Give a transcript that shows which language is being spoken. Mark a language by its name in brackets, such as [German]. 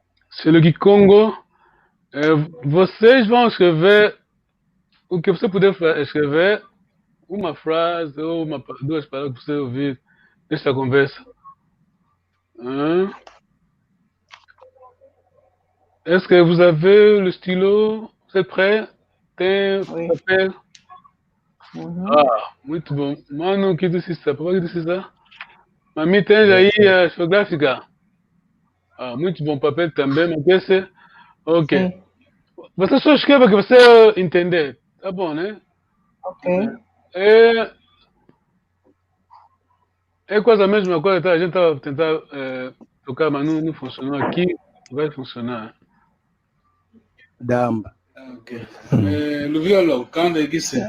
[French] C'est le Kikongo. [Portuguese] Vocês vão escrever o que você puder escrever, uma frase ou duas palavras que você ouvir nesta conversa. [French] Est-ce que vous avez le stylo? Vous êtes prêts? [Portuguese] Tem papel? Muito bom. Mano, que disse isso? Papai, que disse isso? Mami, tem aí a geográfica? Muito bom. Papel também, mas esse... Ok. Você só escreva que você entender. Tá bom, né? Ok. É quase a mesma coisa, tá? A gente estava tentando tocar, mas não funcionou. Aqui vai funcionar. Damba. Ok. [French] Le violon, quand est-ce que c'est?